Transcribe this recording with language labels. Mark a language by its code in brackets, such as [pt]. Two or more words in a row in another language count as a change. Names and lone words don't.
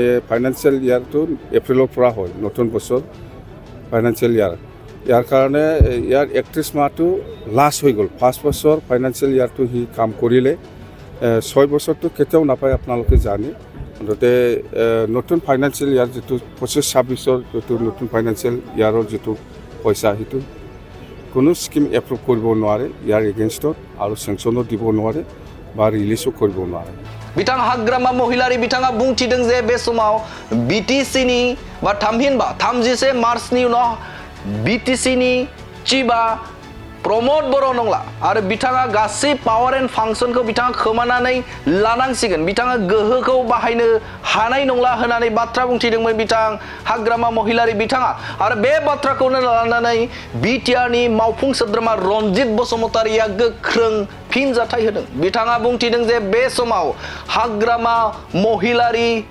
[en] financial yearটো [as] এপ্ৰিলৰ পৰা হয় নতুন বছৰ [en] financial year [as] কাৰণে ইয়াৰ 31 মাহটো লাষ্ট হৈ গ'ল 5 বছৰ [en] financial yearটো [as] সি কাম কৰিলে 6 বছৰটো কেতিয়াও নাপায় আপোনালোকে জানে মুঠতে নতুন [en] financial year [as] যিটো 25-26ৰ যিটো নতুন [en] financial yearৰ [as] যিটো পইচা সেইটো কোনো স্কিম এপ্ৰুভ কৰিব নোৱাৰে ইয়াৰ এগেইনষ্টত আৰু চেংচনো দিব নোৱাৰে বা ৰিলিজো কৰিব নোৱাৰে। [brx] बिथां हाग्रामा महिलारि बिथाङा बुंथिदों जे बे समाव बिटिसिनि बा थामहिनबा 31 मार्चनि उनाव बिटिसिनि चिफआ प्रमोद बर' नंला आरो बिथाङा गासै [en] power and functionखौ [brx] बिथाङा खोमानानै लानांसिगोन बिथाङा गोहोखौ बाहायनो हानाय नंला होननानै बाथ्रा बुंथिदोंमोन बिथां हाग्रामा महिलारि बिथाङा आरो बे बाथ्राखौनो लानानै बिटिआरनि मावफुं सोद्रोमा रनजित बसुमतारीया गोख्रों फिनजाथाय होदों बिथाङा बुंथिदों जे बे समाव हाग्रामा महिलारि